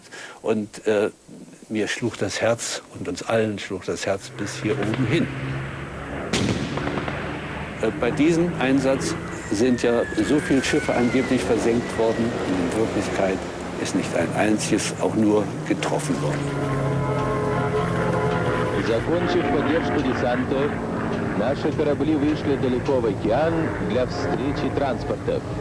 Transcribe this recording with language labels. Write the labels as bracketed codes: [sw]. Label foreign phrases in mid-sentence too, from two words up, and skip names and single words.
[de] Und mir schlug das Herz und uns allen schlug das Herz bis hier oben hin. Bei diesem Einsatz sind ja so viele Schiffe angeblich versenkt worden. Und in Wirklichkeit ist nicht ein einziges auch nur getroffen worden. [ru] Закончив поддержку десанта, наши корабли вышли далеко в океан для встречи транспортов.